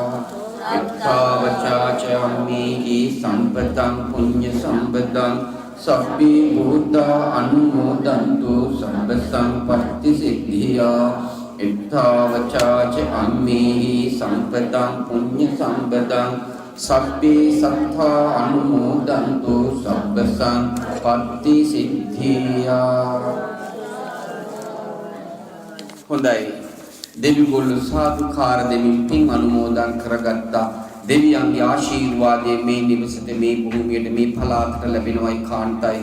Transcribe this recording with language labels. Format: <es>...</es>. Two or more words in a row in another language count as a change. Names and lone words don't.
<pi>ඉත්තාවචාච අම්මේහි සම්පදං පුඤ්ඤ සම්පදං සබ්බේ බුද්ධා අනුමෝදන්තු සබ්බ සම්පත්ති සිද්ධියා. ඉත්තාවචාච අම්මේහි සම්පදං පුඤ්ඤ සම්පදං සබ්බේ සත්තා අනුමෝදන්තු සබ්බ සම්පත්ති සිද්ධියා.</pi> <si>හොඳයි. දෙවිගොල්ලෝ සාදුකාර දෙමින් පින් අනුමෝදන් කරගත්තා. දෙවියන්ගේ ආශිර්වාදයෙන් මේ නිවසට මේ භූමියට මේ පළාතට ලැබෙනවයි කාන්තයි.</si>